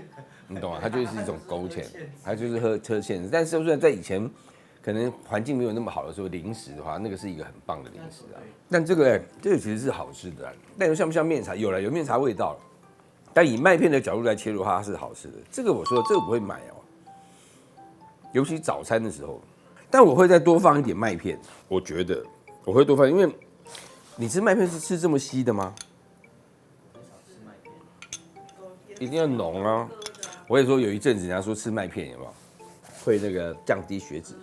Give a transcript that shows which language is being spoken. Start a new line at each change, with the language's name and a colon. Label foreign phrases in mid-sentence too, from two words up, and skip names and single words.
Chinese: 你懂嗎？它就是一種勾芡，它就是喝芡。但是说在以前。可能環境沒有那麼好的時候，零食的話，那個是一個很棒的零食啊。但這個其實是好吃的啊，但像不像面茶？有面茶味道，但以麥片的角度來切入的話，它是好吃的。這個我說這個不會買哦，尤其早餐的時候。但我會再多放一點麥片，我覺得我會多放，因為你吃麥片是吃這麼稀的嗎？一定要濃啊！我也說有一陣子人家說吃麥片有沒有會那個降低血脂。